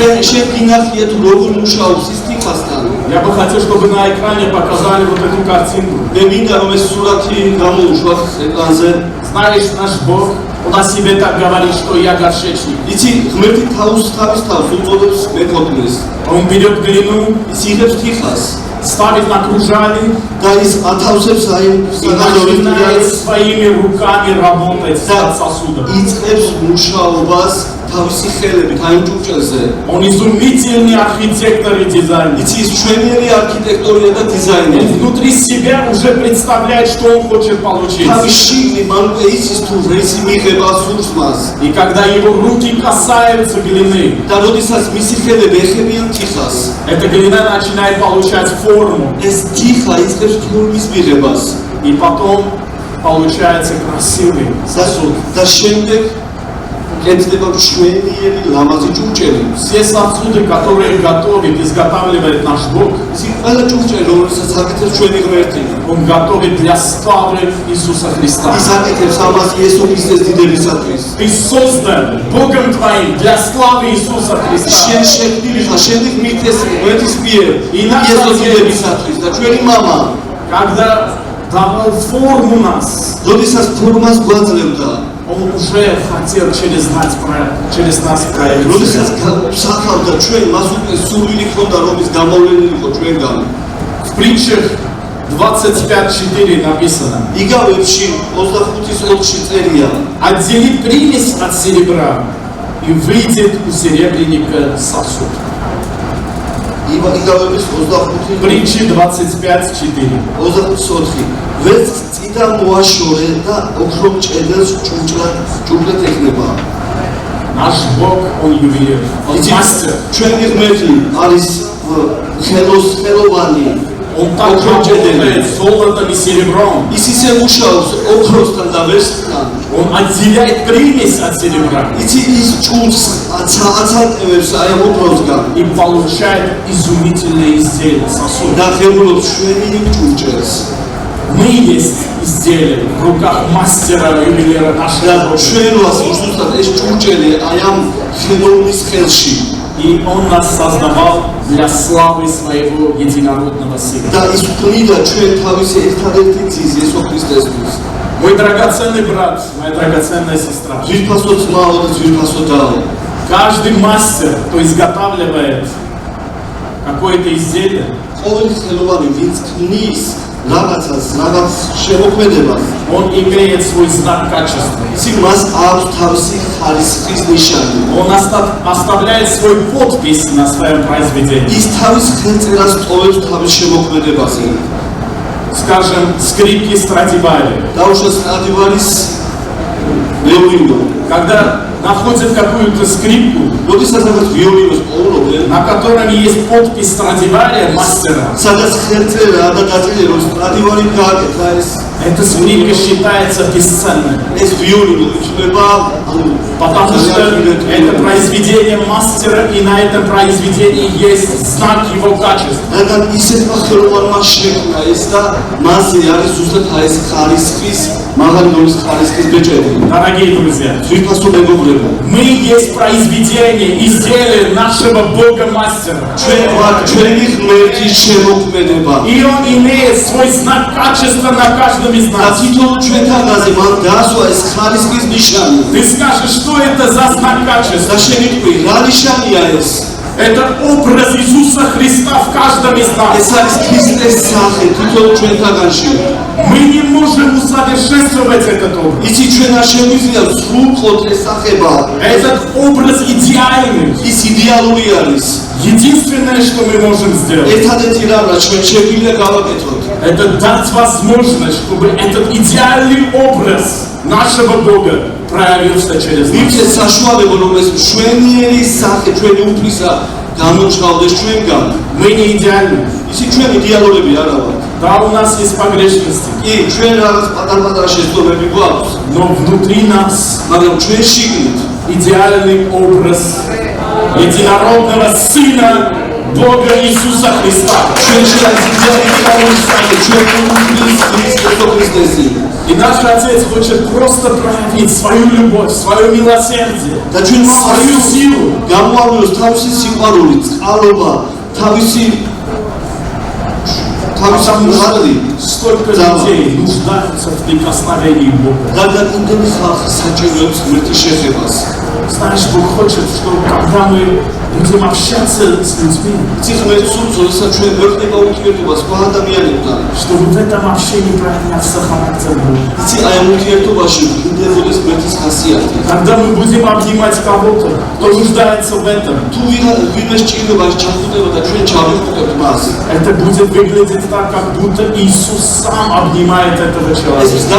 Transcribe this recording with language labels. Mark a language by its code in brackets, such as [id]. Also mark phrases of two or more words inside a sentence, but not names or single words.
[ru] Я бы хотел, чтобы на экране показали вот эту картинку. Знаешь, наш Бог, Он о себе так говорит, что я горшечник. Он берет глину, ставит на кружали, [ka] და ის ათავსებს აი [ru] и начинает своими руками работать над сосудом. [ka] იწყებს მუშაობას თავისი ხელებით აი ჭურჭელზე. [ru] Он изумительный архитектор и дизайнер. [ka] იცი ის ჩვენიერი არქიტექტორია და [ru] Он [ka] დიზაინერი. [ru] внутри себя уже представляет, что он хочет получить. [ka] თავის შიგნით მან უკვე იცის თუ რისი მიღება სურს მას. [ru] И когда его руки касаются глины, [ka] და როდესაც მისი ხელები ეხებიან თიხას, [ru] эта глина начинает получать форму. [ka] ეს თიხა იწყებს ფორმის მიღებას. [ru] И потом получается красивый сосуд. [ka] და შემდეგ კეთდება მშვენიერი ლამაზი ჭურჭელი. [ru] Все сосуды, которые готовит, изготавливает наш Бог, [ka] ისი ყველა ჭურჭელი, რომელსაც აკეთებს ჩვენი ღმერთი, [ru] Он готовит для славы Иисуса Христа. [ka] ის აკეთებს ამას იესო ქრისტეს დიდებისათვის. [ru] Ты создан Богом твоим для славы Иисуса Христа. [ka] შენ შექმნილი ხარ, შემდეგ მithეს ღმერთის მიერ იესო დიდებისათვის და ჩვენი мама, [ru] Когда давал форму нас, [ka] როდესაც ფორმას გვაძლევდა, [ru] Он уже хотел через нас проявить. [ka] როდესაც სახავდა ჩვენ, მას უკვე სურვილი ჰქონდა, რომ ის გამოვლენილიყო ჩვენგან. [ru] В притчах 25:4 написано: [ka] იგავებში 25:4 წერია. [ru] Отдели примесь от серебра, и выйдет у серебряника сосуд. [ka] იგავების 25 [ru] Притчи 25:4. [ka] 24 ვერც წიდა მოაშორე და ოქრომ ჭედელს ჭურჭლად ეკნება. [ru] Наш Бог, Он ювелир, Он мастер. [ka] ჩვენი ღმერთი არის ხელოვანი. [ru] Он так работает золотом и серебром. [ka] ის ისე მუშაობს ოქროსთან და ვერცხლთან. [ru] Он отделяет примесь от серебра [ka] იცი ის ჭურჭს აცალკევებს აი ამ ოქროსგან [ru] и получает изумительные изделия, сосуд. [ka] და ღებულობს შვენილი ჭურჭელს. [ru] Мы есть изделия в руках мастера, ювелира нашего Бога. [ka] ჩვენ ვართ უბრალოდ ეს ჭურჭელი აი ამ ხელოვნის ხელში. [ru] И Он нас создавал для славы Своего единородного Сына. [ka] და ის ქმნიდა ჩვენ თავისი ერთადერთი ძის იესო ქრისტესთვის. [ru] Мой драгоценный брат, моя драгоценная сестра. [ka] ძვირფასო ძმაო და ძვირფასო დაო. [ru] Каждый мастер, кто изготавливает какое-то изделие, [ka] ყოველი ხელოვანი ვინც ქმნის რაღაცას, რაღაც შემოქმედებას, [ru] он имеет свой знак качества. [ka] ისი მას აქვს თავისი ხარისხის ნიშანი. [ru] Он оставляет свой подпись на своем произведении. [ka] ის თავის ხელწერას ტოვებს თავის შემოქმედებაზე. [ru] Скажем, скрипки Страдивари. [ka] დაუშვათ სტრადივარის ვიოლინო. [ru] Когда находят какую-то скрипку, [ka] როდესაც რაღაც ვიოლინოს პოულობენ, [ru] на котором есть подпись Страдивария, мастера, [ka] სადაც ხელწერა და დაწერილი რომ სტრადივარი გააკეთა ეს [ru] эта скрипка считается бесценной. [ka] ეს ვიოლინო ითვლება [ru] Потому что это произведение мастера, и на этом произведении есть знак его качества. [ka] რადგან ისეთმა ხელოვანმა შექმნა ეს და მასზე არის ზუსტად ეს ხარისხის, მაღალი დონის ხარისხის ბეჭედი. [ru] Дорогие друзья, [ka] ძვირფასო მეგობრებო, [ru] мы есть произведение, изделие нашего Бога мастера. [ka] ჩვენ ვართ ჩვენი ღმერთის შემოქმედება. [ru] И он имеет свой знак качества на каждом из [ka] და [ru] нас. [ka] თითოეულ ჩვენთანაზე მან დაასვა ეს ხარისხის ნიშანი. [ru] Ты скажешь, что это за знак качества? [ka] და შეგიტყვი, რა ნიშანია ეს? [ru] Это образ Иисуса Христа в каждом из нас. [ka] ეს არის ქრისტეს სახე თითოეულ ჩვენთაგანში. [ru] Мы не можем усовершенствовать этот образ. [ka] იცი ჩვენ არ შეგვიძლია სრულყოთ ეს სახება. [ru] Этот образ идеальный. [ka] ის იდეალური არის. [ru] Единственное, что мы можем сделать, [ka] ერთადერთი რამ რაც ჩვენ შეგვიძლია გავაკეთოთ, [ru] это дать возможность, чтобы этот идеальный образ нашего Бога проявился через нас. [ka] მივცეთ საშუალება რომ ეს მშვენიერი სახე ჩვენი უფლისა გამოჩნდეს ჩვენგან. [ru] Мы не идеальны. [ka] ისი ჩვენ იდეალურები არა ვართ. [ru] Да, у нас есть погрешности, [ka] კი, ჩვენ რაღაც პატარ-პატარა შეცდომები გვაქვს, [ru] но внутри нас [ka] მაგრამ ჩვენ შიგნით [ru] идеальный образ единородного Сына Бога Иисуса Христа. [ka] ჩვენში არის იდეალური სახე ჩვენი უფლის იესო ქრისტესი. [ru] И наш Отец хочет просто проявить свою любовь, свое милосердие, [ka] და ჩვენ [ru] свою силу. [ka] გამოავლინოს თავისი სიყვარული, წყალობა, თავისი მაღალი. [ru] Столько людей нуждаются в прикосновении Бога. [ka] რადგან იმდენი ხალხი საჭიროებს ღმერთის შეხებას. [ru] Знаешь, Бог хочет, чтобы когда мы будем общаться с людьми, чтобы в этом общении проявлялся характер Божий. Когда мы будем обнимать кого-то, кто нуждается в этом, это будет выглядеть так, как будто Иисус сам обнимает этого человека.